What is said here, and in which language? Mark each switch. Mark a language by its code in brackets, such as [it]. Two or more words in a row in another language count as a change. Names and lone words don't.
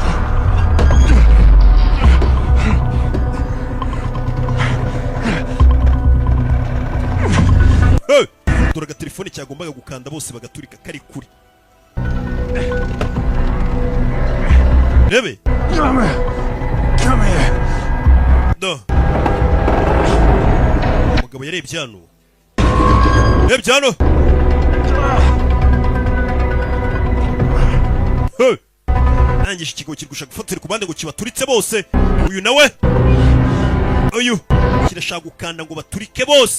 [rw] Dore telefone cyagombaga gukanda bose bagaturika kari kuri. Rebe. [en] Come here. [rw] Do. Umugabo yarebye hano. Yarebye hano. Nangisha ikigo kiri gushaka gufatira ku bande ngo kibaturitse bose. Uyu nawe. Uyu kirashaka gukanda ngo baturike bose.